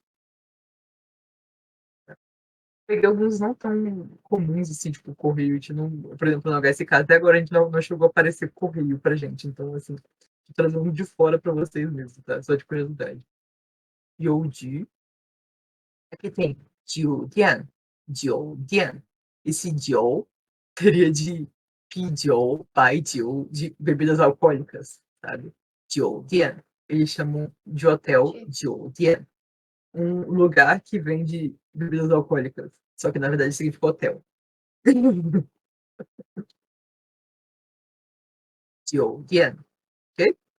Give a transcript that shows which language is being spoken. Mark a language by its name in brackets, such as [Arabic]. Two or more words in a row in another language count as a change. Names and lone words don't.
[Portuguese] Peguei alguns não tão comuns, assim, tipo correio, a gente não, por exemplo, no HSK, até agora a gente não chegou a aparecer correio pra gente, então, assim, tô trazendo de fora pra vocês mesmo, tá? Só de curiosidade. Youju. Aqui tem 酒店. Esse 酒 teria de [Chinese] 啤酒, 白酒, [Portuguese] de bebidas alcoólicas, sabe? [Chinese] 酒店. [Portuguese] Eles chamam de hotel 酒店. Um lugar que vende bebidas alcoólicas. Só que na verdade significa hotel. [Chinese] 酒店, [Portuguese] ok?